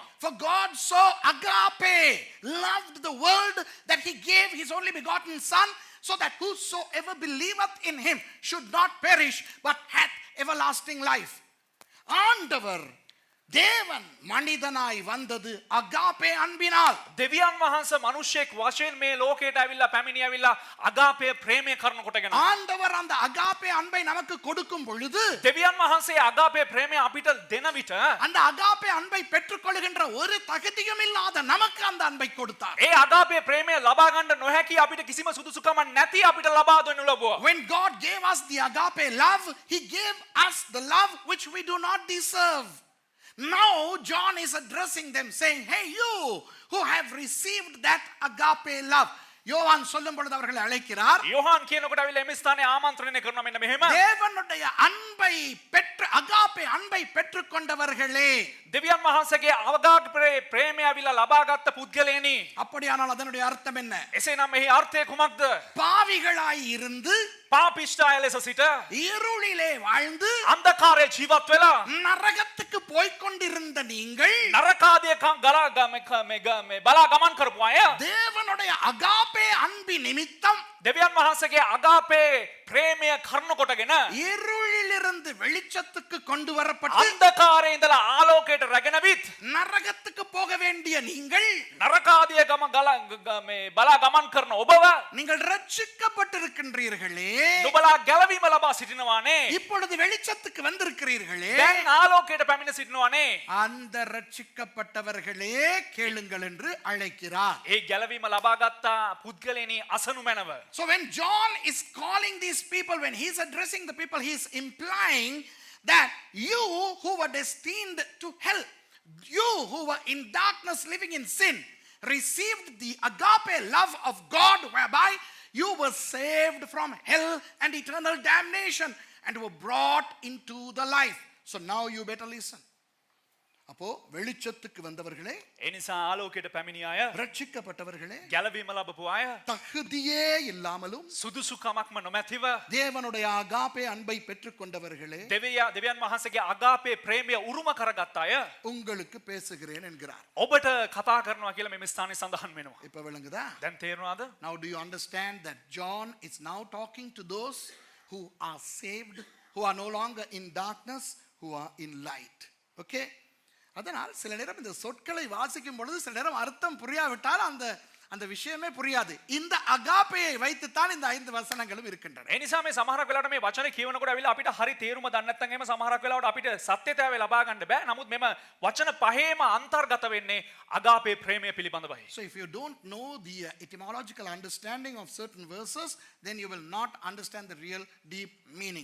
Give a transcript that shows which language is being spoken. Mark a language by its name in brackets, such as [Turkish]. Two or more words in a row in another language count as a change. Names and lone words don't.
[English] For God so agape loved the world that he gave his only begotten son, so that whosoever believeth in him should not perish but hath everlasting life. [Tamil] ஆண்டவர் தேவன் மனிதனாய் வந்தது அகாபே அன்பினால். [Sinhala] දෙවියන් වහන්සේ මිනිසෙක් වශයෙන් මේ ලෝකයට ඇවිල්ලා පැමිණි ඇවිල්ලා අගාපේ ප්‍රේමය කරන කොටගෙන [Tamil] ஆண்டவர் அந்த அகாபே அன்பை நமக்கு கொடுக்கும் பொழுது [Sinhala] දෙවියන් වහන්සේ අගාපේ ප්‍රේමය අපිට දෙන විට [Tamil] அந்த அகாபே அன்பை பெற்றுக்கொள்கின்ற ஒரு தகுதியும் இல்லாத நமக்கு அந்த அன்பை கொடுத்தார். [Sinhala] ඒ අගාපේ ප්‍රේමය ලබා ගන්න නොහැකි අපිට කිසිම සුදුසුකමක් නැති අපිට ලබා දෙනු ලැබුවා. [English] When God gave us the agape love, he gave us the love which we do not deserve. Now John is addressing them saying, hey, you who have received that agape love, [Tamil] யோவான் சொல்லும் பொழுது அவர்களை அழைக்கிறார். [Sinhala] යොහාන් කියනකොට අවිල එම ස්ථානයේ ආමන්ත්‍රණය කරනවා මෙන්න මෙහෙම. [Tamil] தேவனுடைய அன்பை பெற்று அகாபே அன்பை பெற்றுக்கொண்டவர்களே. [Sinhala] දෙවියන් වහන්සේගේ අවගාත ප්‍රේමය අවිල ලබාගත් පුද්ගලයනි. [Tamil] அப்படியானால் அதனுடைய அர்த்தம் என்ன? [Sinhala] එසේනම් මෙහි අර්ථය කුමක්ද? [Tamil] பாவிகளாய் இருந்து [Sinhala] පාපිෂ්ඨාය ලෙස සිට [Tamil] இருளிலே வாழ்ந்து [Sinhala] අන්ධකාරයේ ජීවත් වෙලා [Tamil] நரகத்துக்கு போய்க் கொண்டிருந்த நீங்கள் [Sinhala] නරකාදිය බලා ගමන් කරපු අය [Tamil] தேவனுடைய அகாபே அன்பின் நிமித்தம் [Sinhala] දෙවියන් වහන්සේගේ අගාපේ ප්‍රේමය කරුණු කොටගෙන [Tamil] இருளிலிருந்து வெளிச்சத்துக்கு கொண்டு வரப்பட்டு [Sinhala] අන්ධකාරයේ ඉඳලා ආලෝකයට රැගෙන විත් [Tamil] நரகத்துக்கு போக வேண்டிய நீங்கள் [Sinhala] නරකාදිය බලා ගමන් කරන ඔබව [Tamil] நீங்கள் ரட்சிக்கப்பட்டிருக்கின்றீர்களே. [Sinhala] නුඹලා ගැලවීම ලබා සිටිනවානේ. [Tamil] இப்பொழுது வெளிச்சத்துக்கு வந்திருக்கிறீர்களே. [Sinhala] දැන් ආලෝකයට පැමිණ සිටිනවානේ. [Tamil] அந்த ரட்சிக்கப்பட்டவர்களே கேளுங்கள் என்று அழைக்கிறார். [Sinhala] ඒ ගැලවීම ලබාගත්තා පුද්ගලයනි අසනු මැනව. [English] So when John is calling these people, when he is addressing the people, he is implying that you who were destined to hell, you who were in darkness living in sin, received the agape love of God whereby you were saved from hell and eternal damnation and were brought into the life. So now you better listen. [Tamil] அப்போ வெளிச்சத்துக்கு வந்தவர்களே, [Sinhala] ඒ නිසා ආලෝකයට පැමිණි අය, [Tamil] ரட்சிக்கப்பட்டவர்களே, [Sinhala] ගැලවීම ලබපු අය, [Tamil] தகுதியே இல்லாமலும் [Sinhala] සුදුසුකමක්ම නොමැතිව [Tamil] தேவனுடைய அகாபே அன்பை பெற்றுக்கொண்டவர்களே, [Sinhala] දෙවියන් වහන්සේගේ අගාපේ ප්‍රේමය උරුම කරගත් අය [Tamil] உங்களுக்கு பேசுகிறேன் என்கிறார். [Sinhala] ඔබට කතා කරනවා කියලා මේ ස්ථානයේ සඳහන් වෙනවා. [Tamil] இப்ப விளங்குதா? [Sinhala] දැන් තේරුණාද? [English] Now do you understand that John is now talking to those who are saved, who are no longer in darkness, who are in light. Okay? [Tamil] அதனால் சில நேரம் இந்த சொற்களை வாசிக்கும் பொழுது சில நேரம் அர்த்தம் புரியாவிட்டால் அந்த அந்த விஷயமே புரியாது. இந்த அகாபேயை வைத்துத்தான் இந்த 5 வசனங்களும் இருக்கின்றன. [Sinhala] ඒ නිසා මේ සමහරක් වෙලාවට මේ වචනේ කියවනකොට අවිලා අපිට හරි තේරුම දන්නේ නැත්නම් එහෙම සමහරක් වෙලාවට අපිට සත්‍යතාවය ලබා ගන්න බෑ. නමුත් මෙම වචන පහේම අන්තර්ගත වෙන්නේ අගාපේ ප්‍රේමය පිළිබඳවයි. [English] So if you don't know the etymological understanding of certain verses, then you will not understand the real deep meaning.